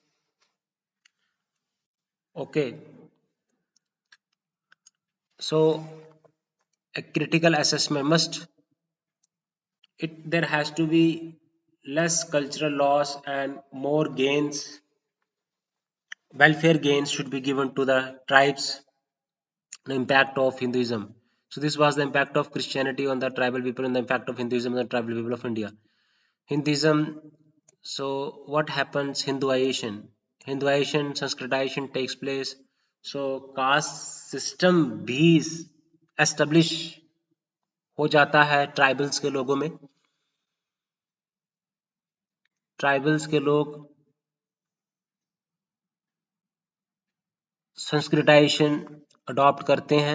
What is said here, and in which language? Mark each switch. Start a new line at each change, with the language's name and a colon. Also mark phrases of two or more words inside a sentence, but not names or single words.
English: Okay, so a critical assessment must, there has to be less cultural loss and more gains. Welfare gains should be given to the tribes. The impact of Hinduism. So this was the impact of Christianity on the tribal people and the impact of Hinduism on the tribal people of India. Hinduism. So what happens? Hinduization. Hinduization, Sanskritization takes place. So caste system
Hindi: भी establish हो जाता है ट्राइबल्स के लोगों में. ट्राइबल्स के लोग संस्कृताइजेशन अडॉप्ट करते हैं.